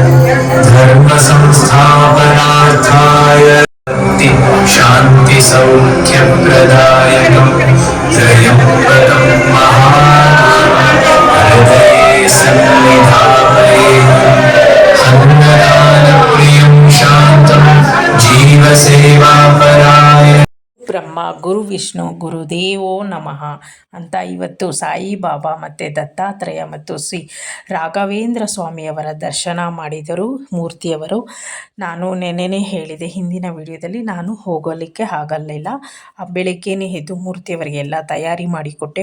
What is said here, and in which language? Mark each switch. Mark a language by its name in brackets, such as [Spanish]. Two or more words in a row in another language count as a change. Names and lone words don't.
[Sanskrit] धर्मसंस्थापनार्थाय शान्तिसौख्यप्रदायकं त्र्यम्बकं महाहृदये सन्निधापये अन्नदानप्रियं शान्तं जीवसेवापराय ಬ್ರಹ್ಮ ಗುರು ವಿಷ್ಣು ಗುರುದೇವೋ ನಮಃ [Kannada] ಅಂತ ಇವತ್ತು ಸಾಯಿಬಾಬಾ ಮತ್ತು ದತ್ತಾತ್ರೇಯ ಮತ್ತು ಶ್ರೀ ರಾಘವೇಂದ್ರ ಸ್ವಾಮಿಯವರ ದರ್ಶನ ಮಾಡಿದರು ಮೂರ್ತಿಯವರು. ನಾನು ನೆನ್ನೆನೇ ಹೇಳಿದೆ ಹಿಂದಿನ ವಿಡಿಯೋದಲ್ಲಿ, ನಾನು ಹೋಗಲಿಕ್ಕೆ ಆಗಲಿಲ್ಲ. ಬೆಳಗ್ಗೆನೇ ಎದ್ದು ಮೂರ್ತಿಯವರಿಗೆ ಎಲ್ಲ ತಯಾರಿ ಮಾಡಿಕೊಟ್ಟೆ.